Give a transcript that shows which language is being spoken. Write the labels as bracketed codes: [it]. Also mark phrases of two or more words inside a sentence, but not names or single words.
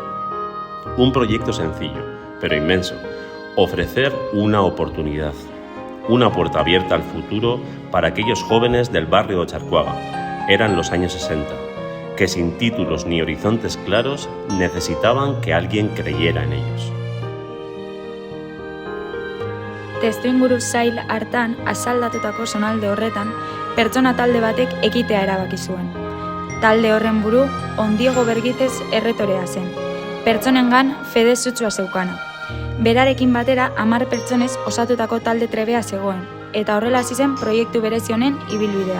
[es] Un proyecto sencillo, pero inmenso: ofrecer una oportunidad, una puerta abierta al futuro para aquellos jóvenes del barrio de Otxarkoaga. Eran los años 60, que sin títulos ni horizontes claros necesitaban que alguien creyera en ellos. [eu] Testuinguru zail hartan asaldatutako zonalde horretan, pertsona talde batek ekitea erabaki zuen. Talde horren buru Ondiego Bergitez erretorea zen. Pertsonengan fede sutsua zeukana. Berarekin batera 10 pertsonez osatutako talde trebea zegoen, eta horrela hasi zen proiektu berezi honen ibilbidea.